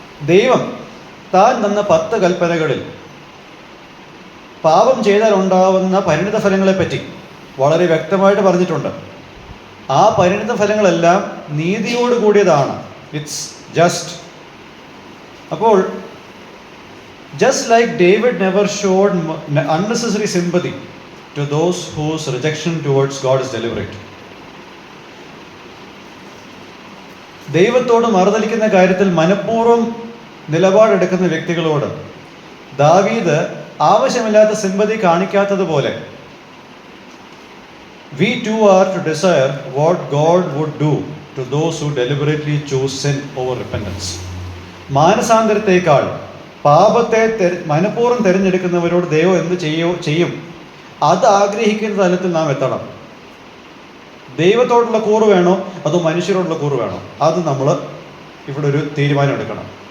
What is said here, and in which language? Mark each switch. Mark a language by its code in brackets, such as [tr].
[ml] ദൈവം താൻ തന്ന 10 കൽപ്പനകളിൽ പാപം ചെയ്താൽ ഉണ്ടാവുന്ന പരിണിത ഫലങ്ങളെപ്പറ്റി വളരെ വ്യക്തമായിട്ട് പറഞ്ഞിട്ടുണ്ട്. ആ പരിണിത ഫലങ്ങളെല്ലാം നീതിയോട് കൂടിയതാണ്. [en] It's just. അപ്പോൾ just like David never showed unnecessary sympathy to those whose rejection towards God is deliberate. [ml] ദൈവത്തോട് മറുതലിക്കുന്ന കാര്യത്തിൽ മനഃപൂർവ്വം നിലപാടെടുക്കുന്ന വ്യക്തികളോട് ദാവീദ് ആവശ്യമില്ലാത്ത sympathy കാണിക്കാത്തതുപോലെ [en] we too are to desire what God would do to those who deliberately choose sin over repentance. [ml] മാനസാന്തരത്തേക്കാൾ പാപത്തെ മനഃപൂർവ്വം തിരഞ്ഞെടുക്കുന്നവരോട് ദൈവം എന്ത് ചെയ്യും അത് ആഗ്രഹിക്കുന്ന തലത്തിൽ നാം എത്തണം. ദൈവത്തോടുള്ള കൂറ് വേണോ അതോ മനുഷ്യരോടുള്ള കൂറ് വേണോ? അത് നമ്മൾ ഇവിടെ ഒരു തീരുമാനം എടുക്കണം.